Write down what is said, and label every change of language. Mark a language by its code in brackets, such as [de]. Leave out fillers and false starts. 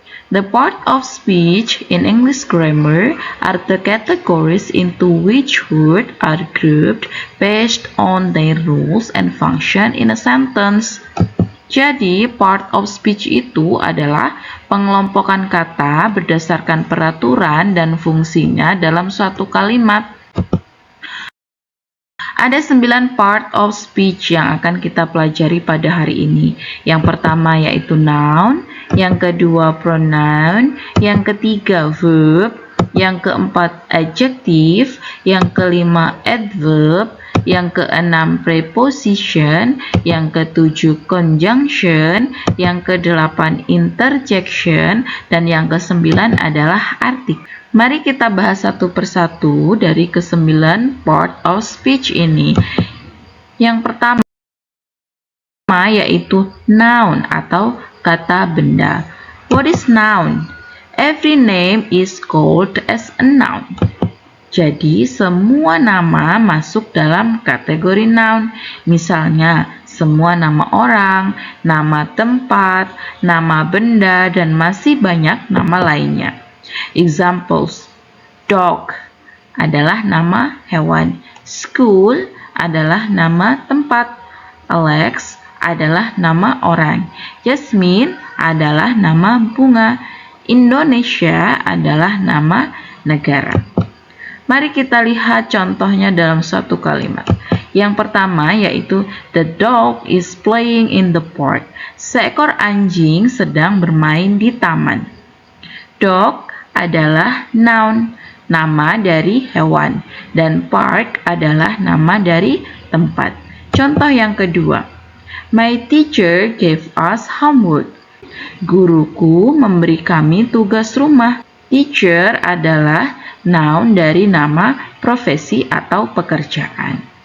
[en] The part of speech in English grammar are the categories into which words are grouped based on their rules and function in a sentence. [id] Jadi, part of speech itu adalah pengelompokan kata berdasarkan peraturan dan fungsinya dalam suatu kalimat. Ada 9 part of speech yang akan kita pelajari pada hari ini. Yang pertama yaitu noun, yang kedua pronoun, yang ketiga verb, yang keempat adjective, yang kelima adverb, yang keenam preposition, yang ketujuh conjunction, yang kedelapan interjection, dan yang kesembilan adalah artikel. Mari kita bahas satu persatu dari ke-9 part of speech ini. Yang pertama yaitu noun atau kata benda. [en] What is noun? Every name is called as a noun. [id] Jadi semua nama masuk dalam kategori noun. Misalnya semua nama orang, nama tempat, nama benda, dan masih banyak nama lainnya. Examples: dog adalah nama hewan, school adalah nama tempat, Alex adalah nama orang, Jasmine adalah nama bunga, Indonesia adalah nama negara. Mari kita lihat contohnya dalam suatu kalimat. Yang pertama yaitu [en] the dog is playing in the park. [id] Seekor anjing sedang bermain di taman. Dog adalah noun, nama dari hewan, dan park adalah nama dari tempat. Contoh yang kedua, [en] my teacher gave us homework. [id] Guruku memberi kami tugas rumah. Teacher adalah noun dari nama profesi atau pekerjaan.